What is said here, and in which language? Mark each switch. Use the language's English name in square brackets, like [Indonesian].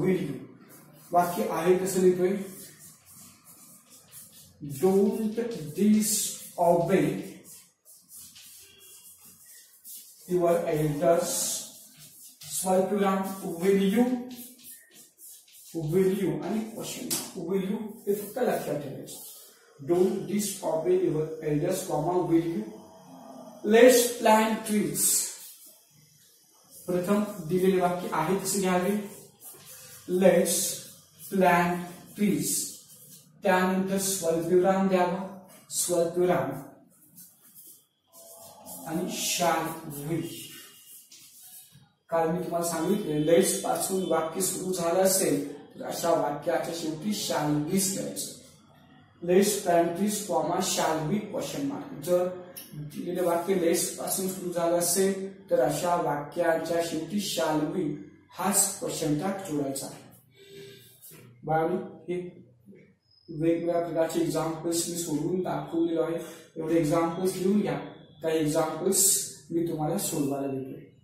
[Marathi] Will you वाक्य आहे कसं लिहितोय, [English] don't disobey your elders, [Marathi] स्वल्पविराम, विल यू आणि क्वेश्चन विल यू हे फक्त लक्षात ठेवायचं। [English] Don't disobey your elders, will you. Let's plant trees, [Marathi] प्रथम दिलेले वाक्य आहे तसे घ्यावे। [English] let's plant trees, [Marathi] त्यानंतर स्वल्पविराम द्यावा, स्वल्पविराम आणि [English] Shall we. [Marathi] काल मी तुम्हाला सांगितले, लेट्स पासून वाक्य सुरू झालं असेल तर अशा वाक्याच्या शेवटी शॅल बीस द्यायचं। [English] Let's plant trees, shall be question mark. [Marathi] जर दिलेले वाक्य लेट्स पासून सुरू झालं असेल तर अशा वाक्याच्या शेवटी शॅल बी हाच क्वेश्चन टॅग जोडायचा आहे। बाळांनो, हे वेगवेगळ्या प्रकारचे एक्झाम्पल्स मी सोडून दाखवलेलो आहे। एवढे एक्झाम्पल्स लिहून घ्या, काही एक्झाम्पल्स मी तुम्हाला सोडवायला देतोय।